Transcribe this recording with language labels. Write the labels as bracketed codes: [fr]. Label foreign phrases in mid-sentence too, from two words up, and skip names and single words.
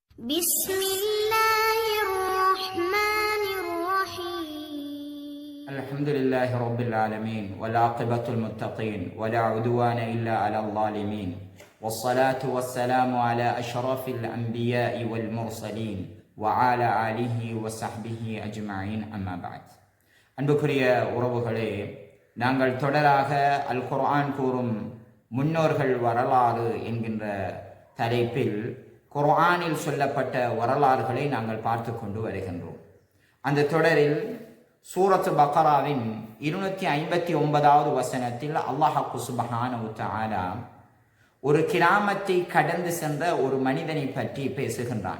[ar] بسم الله الرحمن الرحيم الحمد لله رب العالمين والعاقبة المتقين ولا عدوان إلا على الظالمين والصلاة والسلام على أشرف الأنبياء والمرسلين وعلى آله وصحبه أجمعين أما بعد [ta] அன்புக்குரிய உறவுகளே, நாங்கள் தொடராக அல் குர்ஆன் கூறும் முன்னோர்கள் வரலாறு என்கின்ற தலைப்பில் குர்ஆனில் சொல்லப்பட்ட வரலாறுகளை நாங்கள் பார்த்து கொண்டு வருகின்றோம். அந்த தொடரில் சூரத்து பக்ராவின் 259வது வசனத்தில் அல்லாஹ் [ar] سبحانه وتعالى [ta] ஒரு கிராமத்தை கடந்து சென்ற ஒரு மனிதனை பற்றி பேசுகின்றான்.